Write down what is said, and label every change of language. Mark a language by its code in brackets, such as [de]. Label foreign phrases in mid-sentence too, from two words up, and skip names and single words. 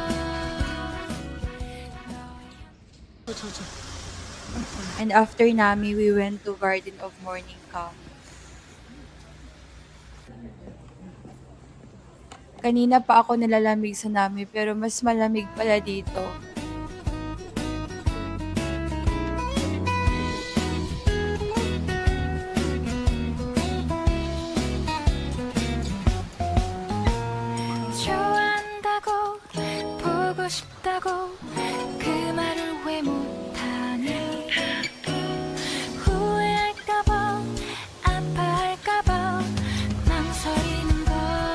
[en] And after Nami, we went to Garden of Morning Camp. [tl] Kanina pa ako nalalamig sa Nami pero mas malamig pala dito. [ko] 좋아한다고 보고 싶다고 그 말을 왜 못하니 후회할까봐 아파할까봐 망설이는 걸